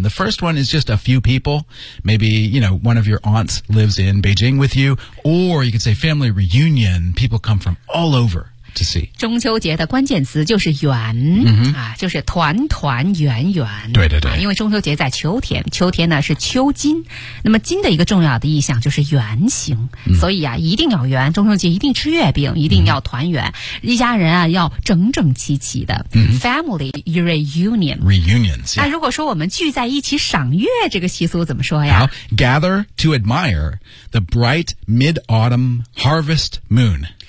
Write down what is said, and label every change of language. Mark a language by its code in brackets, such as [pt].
[en] The first one is just a few people. Maybe, you know, one of your aunts lives in Beijing with you. Or you can say family reunion. People come from all over. To see. [zh] 中秋节的关键词就是圆、 mm-hmm. 啊、就是团团圆圆对对对、因为中秋节在秋天秋天呢是秋金那么金的一个重要的意象就是圆形、 mm-hmm. 所以啊一定要圆中秋节一定吃月饼一定要团圆、mm-hmm. 一家人啊要整整齐齐的、 mm-hmm. [en] Family reunion Reunions、yeah. [zh] 那如果说我们聚在一起赏月这个习俗怎么说呀 [en] Gather to admire the bright mid-autumn harvest moon